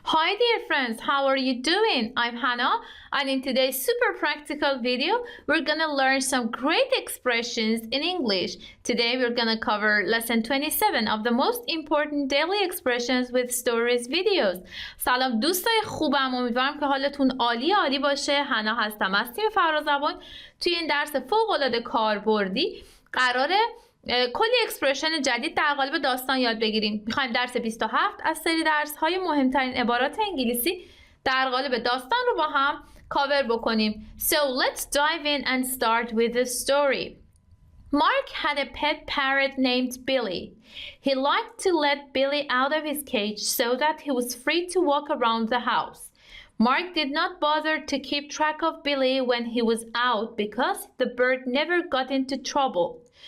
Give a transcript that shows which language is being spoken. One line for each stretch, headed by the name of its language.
English: Hi dear friends, how are you doing? I'm Hannah, and in today's super practical video, we're gonna learn some great expressions in English. Today we're gonna cover lesson 27 of the most important daily expressions with stories videos.
Persian: سلام دوستای خوبم، امیدوارم که حالتون عالی باشه. هانا هستم از تیم فرازبان. توی این درس فوق‌العاده کاربردی قراره کلی اکسپرشن جدید در قالب داستان یاد بگیریم. میخوایم درس 27 از سری درس های مهمترین عبارات انگلیسی در قالب داستان رو با هم کاور بکنیم.
English: So let's dive in and start with the story. Mark had a pet parrot named Billy. He liked to let Billy out of his cage so that he was free to walk around the house. Mark did not bother to keep track of Billy when he was out because the bird never got into trouble.